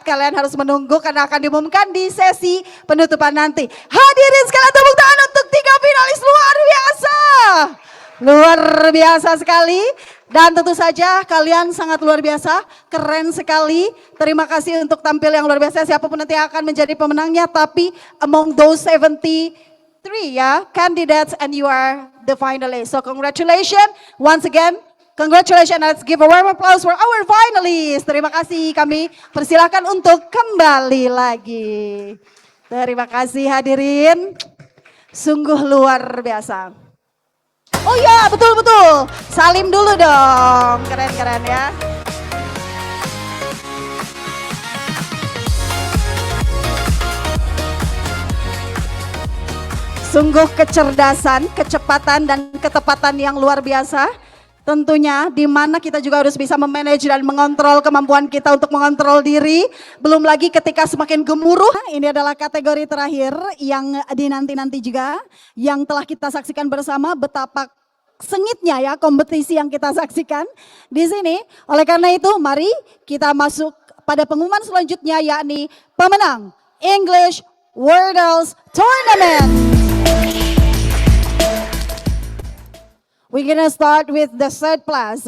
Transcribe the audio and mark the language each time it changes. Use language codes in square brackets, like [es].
[id] Kalian harus menunggu karena akan diumumkan di sesi penutupan nanti. Hadirin sekalian, tepuk tangan untuk 3 finalis luar biasa. Luar biasa sekali. Dan tentu saja kalian sangat luar biasa, keren sekali. Terima kasih untuk tampil yang luar biasa. Siapapun nanti akan menjadi pemenangnya. [en] Tapi among those 73 ya, candidates and you are the finalist. So congratulations once again. Congratulations, let's give a warm applause for our finalists. [id] Terima kasih, kami persilahkan untuk kembali lagi. Terima kasih hadirin, sungguh luar biasa. Oh ya, betul-betul, salim dulu dong, keren-keren ya. Sungguh kecerdasan, kecepatan, dan ketepatan yang luar biasa. Tentunya di mana kita juga harus bisa memanage dan mengontrol kemampuan kita untuk mengontrol diri. Belum lagi ketika semakin gemuruh. Ini adalah kategori terakhir yang dinanti-nanti juga. Yang telah kita saksikan bersama betapa sengitnya ya kompetisi yang kita saksikan di sini. Oleh karena itu mari kita masuk pada pengumuman selanjutnya, yakni pemenang English Wordles Tournament. [en] We're gonna start with the third place.